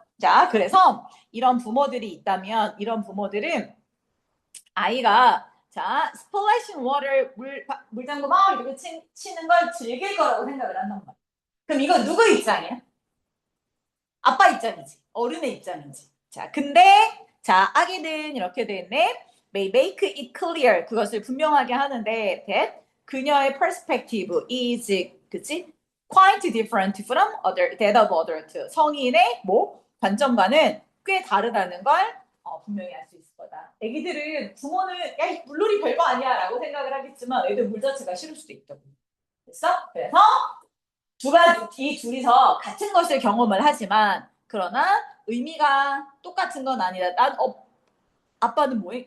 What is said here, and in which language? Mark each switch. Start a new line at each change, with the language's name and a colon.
Korean: 자, 그래서 이런 부모들이 있다면 이런 부모들은 아이가 자,
English: splashing water
Korean: 물장구 막 이렇게 치는 걸 즐길 거라고 생각을 한단 말이야. 그럼 이거 누구 입장이야? 아빠 입장이지. 어른의 입장이지. 자, 근데 자, 아기는 이렇게 돼 있네.
English: May make it clear.
Korean: 그것을 분명하게 하는데
English: that
Korean: 그녀의
English: perspective is
Korean: 그치?
English: quite different from that of adult.
Korean: 성인의 뭐 관점과는 꽤 다르다는 걸 분명히 알 수 있을 거다. 애기들은 부모는 야, 이 물놀이 별거 아니야라고 생각을 하겠지만 애들 물 자체가 싫을 수도 있다고. 됐어? 그래서 이 둘이서 같은 것을 경험을 하지만 그러나 의미가 똑같은 건 아니다. 아빠는 뭐해?